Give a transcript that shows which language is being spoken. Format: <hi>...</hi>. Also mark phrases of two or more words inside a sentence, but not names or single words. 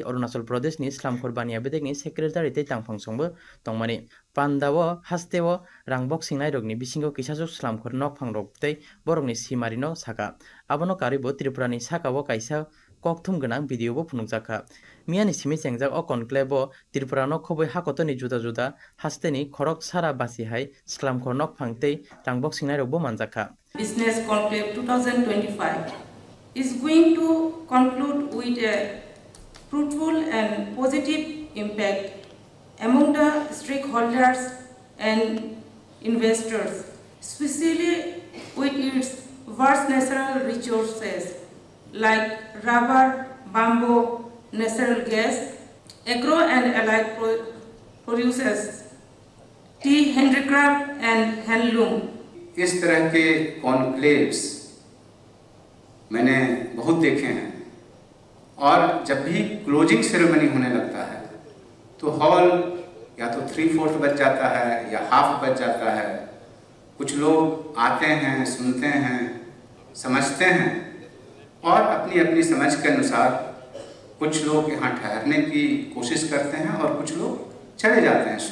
<trp>अरुणाचल प्रदेश नि स्लामखर बानिया बेदेगनि सेक्रेटारि तेई तांफां संगबो तंमानि पान्दाव हास्तेव रांबक सिंनाय रगनि बिसिंगो किसाजु स्लामखर नकफां रगतै बरकनि सिमारिनो साका आबनो कारिबो त्रिपुरानि साकाव काइसा ककथुम गनां भिडिअबो फुनुजाखा मियानि सिमि सेंजाक अ कनक्लेव त्रिपुरानो खबै हाकतनि जुदा जुदा हास्तेनि खरक सारा बासिहाय स्लामखर नकफांतै रांबक सिंनाय रगबो मानजाखा</trp> <en>Business Conclave 2025 is going to conclude with a fruitful and positive impact among the stakeholders and investors, especially with its vast natural resources like rubber, bamboo, natural gas, agro and allied producers, tea, handicraft and handloom.</en> <hi>इस तरह के कॉन्क्लेव्स मैंने बहुत देखे हैं और जब भी क्लोजिंग सेरेमनी होने लगता है तो हॉल या तो 3/4 बच जाता है या हाफ बच जाता है। कुछ लोग आते हैं, सुनते हैं, समझते हैं और अपनी अपनी समझ के अनुसार कुछ लोग यहाँ ठहरने की कोशिश करते हैं और कुछ लोग चले जाते हैं।</hi>